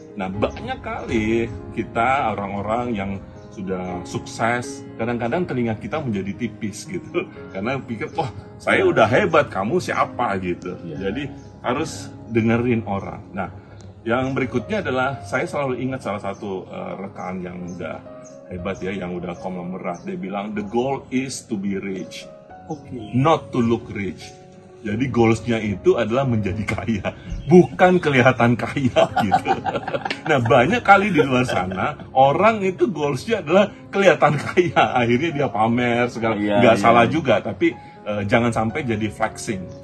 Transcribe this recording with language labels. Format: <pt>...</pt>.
<id>Nah, banyak kali kita orang-orang yang sudah sukses, kadang-kadang telinga kita menjadi tipis gitu, karena pikir, wah saya udah hebat, kamu siapa gitu. Jadi harus dengerin orang. Nah, yang berikutnya adalah saya selalu ingat salah satu rekan yang udah hebat ya, yang udah konglomerat. Dia bilang</id> <en>the goal is to be rich, not to look rich.</en> <id>Jadi goalsnya itu adalah menjadi kaya, bukan kelihatan kaya gitu. Nah, banyak kali di luar sana orang itu goalsnya adalah kelihatan kaya, akhirnya dia pamer segala. Nggak salah juga, tapi jangan sampai jadi flexing.</id>